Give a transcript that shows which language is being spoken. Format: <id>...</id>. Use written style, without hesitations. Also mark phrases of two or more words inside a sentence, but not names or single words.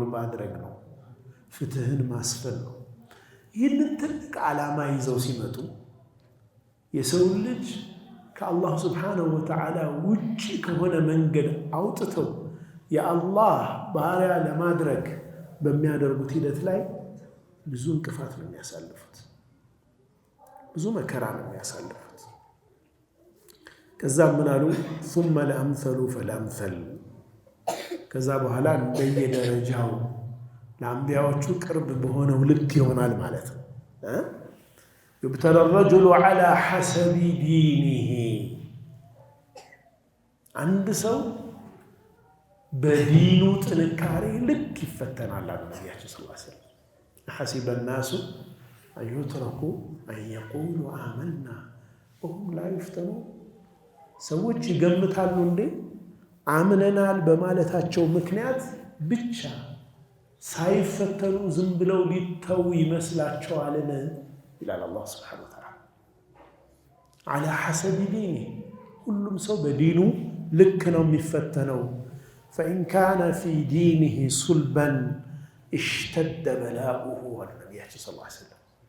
<am>ማድረግ ነው። ፍትህን ማስፈን ነው። ይህንን ትልቅ ዓላማ ይዘው ሲመጡ የሰው ልጅ ከአላህ</am> <ar>سبحانه وتعالى</ar> <am>ውጪ ከሆነ መንገድ አውጥተው የአላህ ባሪያ ለማድረግ በሚያደርጉት ሂደት ላይ ብዙ እንቅፋት ነው የሚያሳልፉት፣ ብዙ መከራ ነው የሚያሳልፉት። ከዛም ምን አሉ?</am> <ar>ثم الأمثل فالأمثل</ar> <am>ከዛ በኋላ እንደየደረጃው ለአንቢያዎቹ ቅርብ በሆነው ልክ ይሆናል ማለት ነው።</am> <ar>يبتلى الرجل على حسب دينه</ar> <am>አንድ ሰው በዲኑ ጥንካሬ ልክ ይፈተናል አሉ ነቢያችን</am> <ar>صلى الله عليه وسلم። حسب الناس أن يتركوا أن يقولوا آمنا وهم لا يفتنون</ar> <am>ሰዎች ይገምታሉ እንዴ አምነናል በማለታቸው ምክንያት ብቻ ሳይፈተኑ ዝም ብለው ሊተው ይመስላቸዋልን? ይላል አላህ</am> <ar>سبحانه وتعالى። على حسب دينه</ar> <am>ሁሉም ሰው በዲኑ ልክ ነው የሚፈተነው።</am> <ar>فإن كان في دينه صلبا اشتد بلاؤه</ar> <am>አሉ ነቢያችን</am> <ar>صلى الله عليه وسلم።</ar>